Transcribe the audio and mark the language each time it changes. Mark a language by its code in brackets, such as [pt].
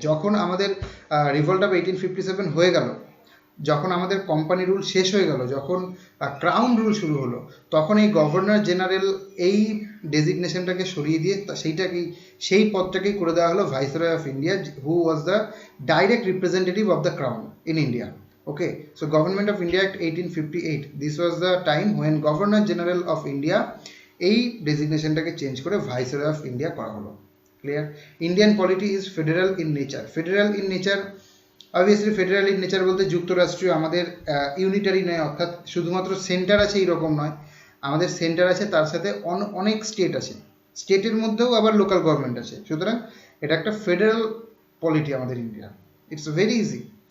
[bn] যখন আমাদের revolt of 1857 হয়ে গেল, যখন আমাদের কোম্পানি রুল শেষ হয়ে গেল, যখন ক্রাউন রুল শুরু হলো, তখন এই গভর্নর জেনারেল এই ডেজিগনেশনটাকে সরিয়ে দিয়ে সেই পদটাকেই করে দেওয়া হলো viceroy of India, [en] Who was the direct representative of the crown in India. Okay, so Government of India Act 1858, this was the time when Governor General of India [bn] এই ডেজিগনেশনটাকে চেঞ্জ করে viceroy of India করা হলো। [en] Clear? Indian polity is federal in nature. [bn] Federal in nature, obviously federal in nature বলতে যুক্তরাষ্ট্রীয়, আমাদের unitary নয়, অর্থাৎ শুধুমাত্র সেন্টার আছে এইরকম নয়। আমাদের সেন্টার আছে, তার সাথে অনেক স্টেট আছে, স্টেটের মধ্যেও আবার লোকাল গভর্নমেন্ট আছে। সুতরাং এটা একটা ফেডারেল পলিটি আমাদের ইন্ডিয়া। [en] It's very easy.